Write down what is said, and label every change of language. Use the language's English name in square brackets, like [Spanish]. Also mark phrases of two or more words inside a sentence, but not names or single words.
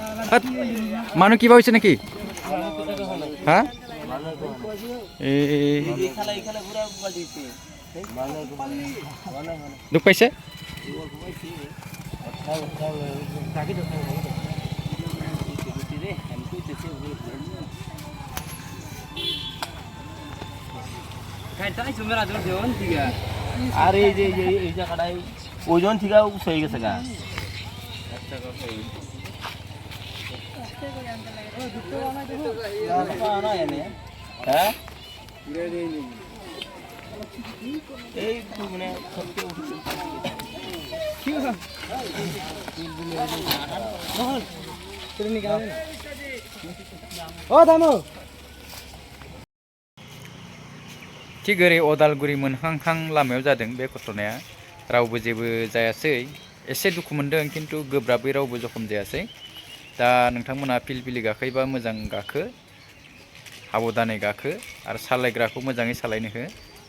[Assamese] হাত মানুহ কিবা হৈছে নেকি হা দুখ পাইছে [Bangla] আর এই যে এই জায়গাটায় ওজন থেকে উঠে গেছে গা হ্যাঁ এই মানে [Bodo] थिग ओरै अदालगुरि मोनहांहां लामायाव जादों बे घटनाया रावबो जेबो जायासै एसे दुखु मोनदों खिन्थु गोब्राबै रावबो जखम जायासै दा नोंथांमोना फिलफिलि गाखोयोबा मोजां गाखो साबधानै गाखो आरो सालायग्राखौ मोजाङै सालायनो हो